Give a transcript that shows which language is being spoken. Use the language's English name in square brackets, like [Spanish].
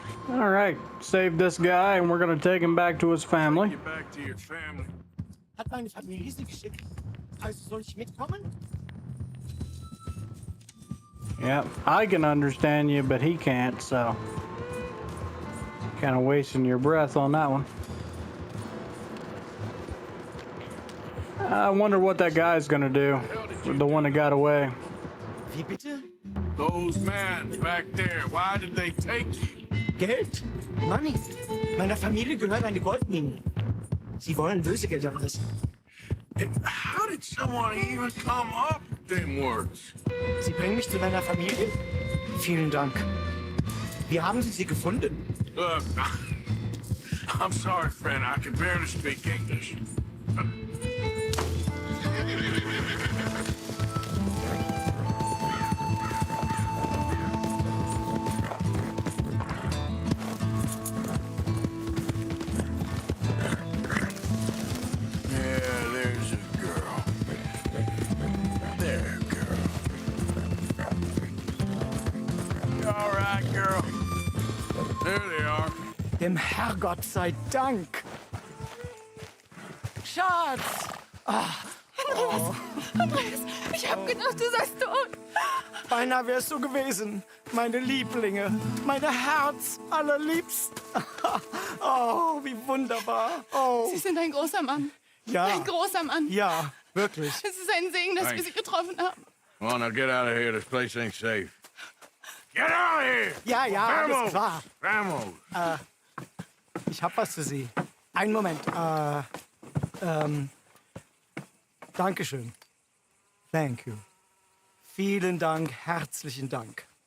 [English] All right, save this guy, and we're gonna take him back to his family. Get back to your family. [German] Hat meine Familie Sie geschickt? Also soll ich mitkommen? [English] Yeah, I can understand you, but he can't, so kind of wasting your breath on that one. I wonder what that guy's gonna do, the one that got away. [German] Wie bitte? [English] Those men back there, why did they take you? [German] Geld? [English] Money. [German] Meiner Familie gehört eine Goldmine. Sie wollen Lösegeld erpressen. [English] How did someone even come up with them words? [German] Sie bringen mich zu meiner Familie? Vielen Dank. Wie haben Sie sie gefunden? [English] Look, I'm sorry, friend. I can barely speak English. Yeah, there's a girl. There, girl. You all right, girl? There they are. [German] Dem Herrgott sei Dank. Schatz! Ah, oh. Andreas, ich hab gedacht, du seist tot. Beinahe wärst du gewesen, meine Lieblinge, meine Herz allerliebsten. Oh, wie wunderbar. Oh, Sie sind ein großer Mann. ja, Ein großer Mann. ja, wirklich. Es ist ein Segen, dass wir Sie getroffen haben. [English] Come on, now get out of here. This place ain't safe. Get out of here! [German] Ja, ja, alles klar. [Spanish] Vamos! [German] Ich hab was für Sie. Einen Moment. Dankeschön. [English] Thank you. [German] Vielen Dank, herzlichen Dank.